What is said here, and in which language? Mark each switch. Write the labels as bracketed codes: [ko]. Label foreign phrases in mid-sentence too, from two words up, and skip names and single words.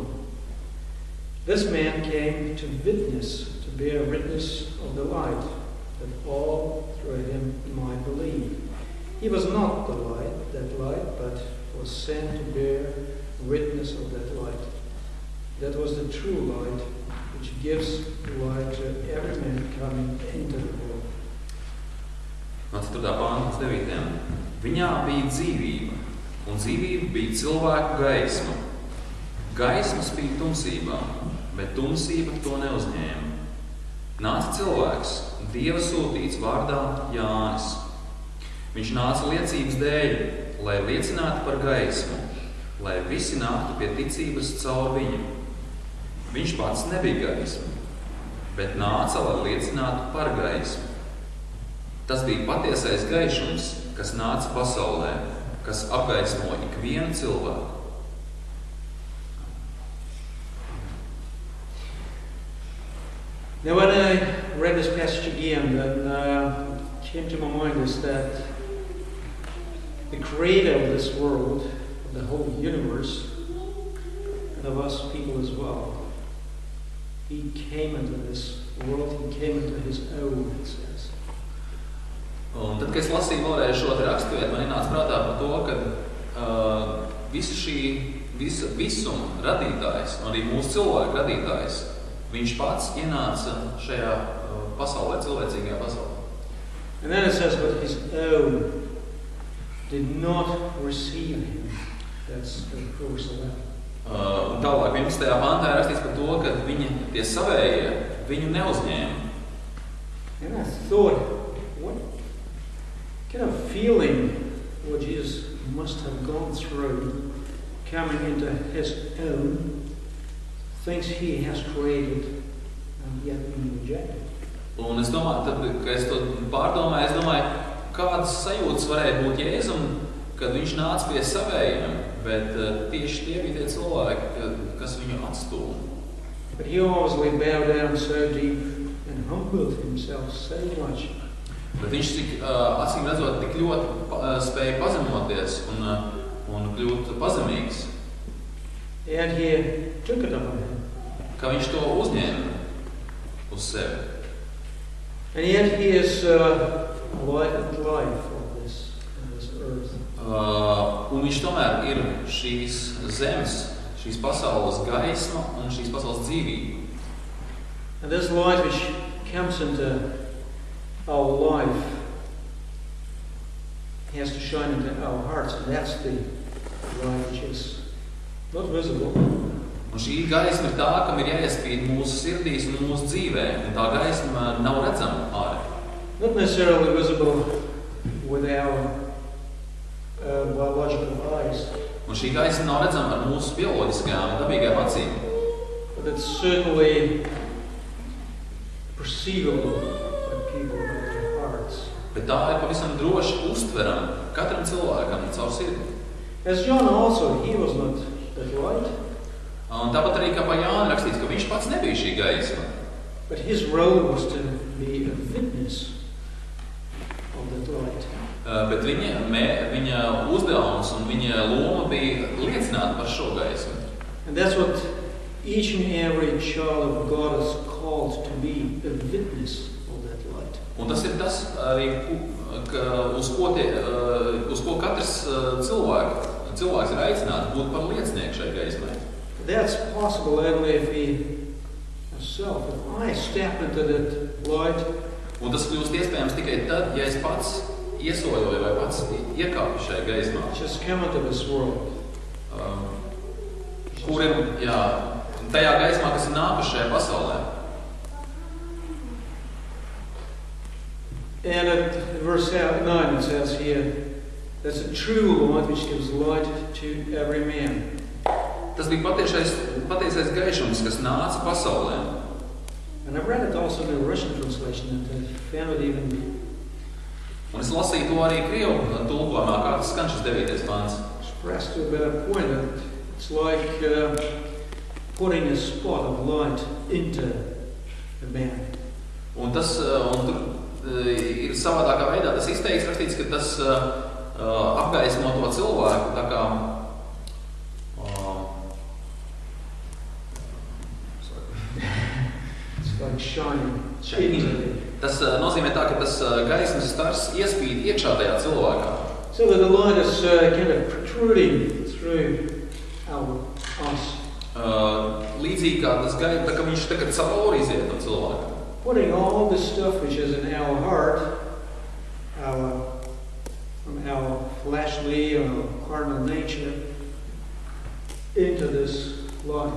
[en] This man came to bear witness of the light, that all through him might believe. He was not that light, but was sent to bear witness of that light. That was the true light, which gives light to every man coming into the world. [lv] No 4. pānta līdz 9. Viņā bija dzīvība, un dzīvība bija cilvēku gaisma. Gaisma spīd tumsībā, bet tumsība to neuzņēma. Nāca cilvēks, Dieva sūtīts vārdā Jānis. Viņš nāca liecības dēļ, lai liecinātu par gaismu, lai visi nāktu pie ticības caur viņu. Viņš pats nebija gaisma, bet nāca, lai liecinātu par gaismu. Tas bija patiesais gaišums, kas nāca pasaulē, kas apgaismo ikvienu cilvēku. [en] Now when I read this passage again, then came to my mind is that the creator of this world, of the whole universe, and of us people as well, he came into this world, he came into his own, it says. [lv] Un tad, kad es lasīju vēlreiz šo raksturvietu, man ienāca prātā par to, ka visa visuma radītājs, un arī mūsu cilvēku radītājs, viņš pats ienāca šajā pasaulē, cilvēcīgajā pasaulē. [en] And then it says, but his own did not receive him. That's verse 11. [lv] Un tālāk 11. pantā ir rakstīts par to, ka viņi, tie savējie, viņu neuzņēma. [en] And I thought, what kind of feeling would Jesus must have gone through coming into his own, things he has created, and yet being rejected. [lv] Un es domāju, tad, kad es to pārdomāju, es domāju, kādas sajūtas varēja būt Jēzum, kad viņš nāca pie savējiem, bet tieši tie bija tie cilvēki, kas viņu atstūma. [en] But he obviously bowed down so deep and humbled himself so much. [lv] Bet viņš acīm redzot tik ļoti spēja pazemoties un kļūt pazemīgs. [en] And he took it upon him. [lv] Ka viņš to uzņēma uz sevi. [en] And yet he is light and life of this earth. [lv] Un viņš tomēr ir šīs zemes, šīs pasaules gaisma un šīs pasaules dzīvība. [en] And this light which comes into our life has to shine into our hearts, and that's the light which is not visible. [lv] Un šī gaisma ir tā, kam ir jāiespīd mūsu sirdīs un mūsu dzīvē, un tā gaisma nav redzama ārā. [en] Not necessarily visible with our biological eyes. [lv] Un šī gaisma nav redzama ar mūsu bioloģiskajām dabīgajām acīm. [en] But it's certainly perceivable by people with their hearts. [lv] Bet tā ir pavisam droši uztverama katram cilvēkam caur sirdi. [en] As John also, he was not that light. [lv] Un tāpat arī kā pa Jāni rakstīts, ka viņš pats nebija šī gaisma. [en] But his role was to be a witness of that light. [lv] Bet viņa uzdevums un viņa loma bija liecināt par šo gaismu. [en] And that's what each and every child of God is called to be, a witness of that light. [lv] Un tas ir tas arī, uz ko katrs cilvēks ir aicināts būt par liecinieku šai gaismai. [en] That's possible only if I step into that light. [lv] Un tas kļūst iespējams tikai tad, ja es pats iesoļoju vai pats iekāpu šai gaismā. [en] Just come into this world. [lv] Kur ir, tajā gaismā, kas ir nākuši šajā pasaulē. [en] And at verse 9 it says here, that's a true light which gives light to every man. [lv] Tas bija patiesais gaišums, kas nāca pasaulē. [en] And I read it also in the Russian translation, and I found it even. [lv] Un es lasīju to arī Krievu tulkojumā, kā tas skan šis 9. pants. [en] Expressed to a better point that it's like putting a spot of light into a man. [lv] Un tur ir savādākā veidā tas izteikts, rakstīts, ka tas apgaismo to cilvēku, tā kā [en] like shining. [lv] Tas nozīmē tā, ka tas gaismas stars iespīd iekšā tajā cilvēkā. [en] So that the light is kind of protruding through us. [lv] Līdzīgi kā tas gaisa, tā kā viņš tagad cauri iziet no cilvēka. [en] Putting all the stuff which is in our heart, from our fleshly or carnal nature, into this light.